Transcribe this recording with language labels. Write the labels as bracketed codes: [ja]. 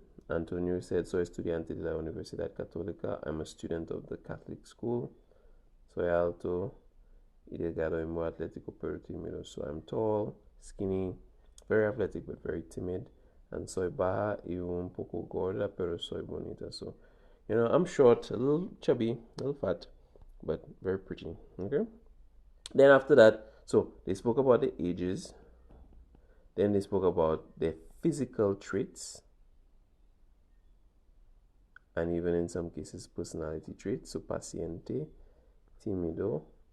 [en] Antonio said, [es] soy estudiante de la Universidad Católica. [en] I'm a student of the Catholic school. [es] Soy alto y delgado y muy atlético, pero tímido. [en] So I'm tall, skinny, very athletic, but very timid. [es] And soy baja y un poco gorda, pero soy bonita. [en] So, you know, I'm short, a little chubby, a little fat, but very pretty. Okay? Then after that, so they spoke about the ages. Then they spoke about their physical traits. And even in some cases, personality traits. So [es] paciente, timido.